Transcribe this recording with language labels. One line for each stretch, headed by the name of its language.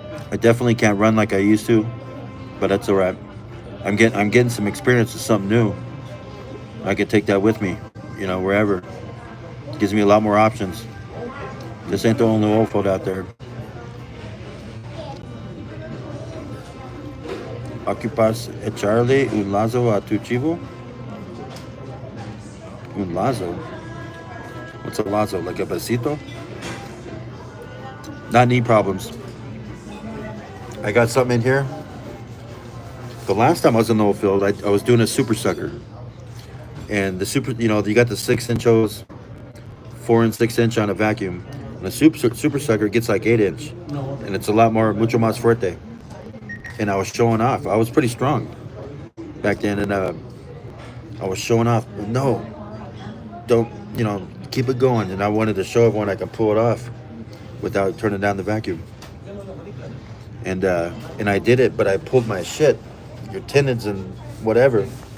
English: I definitely can't run like I used to, but that's all right. I'm getting some experience with something new. I could take that with me, wherever. It gives me a lot more options. This ain't the only old food out there.
Spanish: ¿Ocupas echarle un lazo a tu chivo? Un lazo?
English: What's a lazo? Like a besito? Not knee problems. I got something in here. The last time I was in the old field, I was doing a super sucker. And the super, you got the 6-inch hose, 4 and 6-inch on a vacuum. And the super sucker gets like 8-inch. And it's a lot
Spanish: mucho más fuerte.
English: And I was showing off. I was pretty strong back then. And I was showing off. No, don't, keep it going. And I wanted to show everyone I can pull it off without turning down the vacuum. And I did it, but I pulled my shit, your tendons and whatever.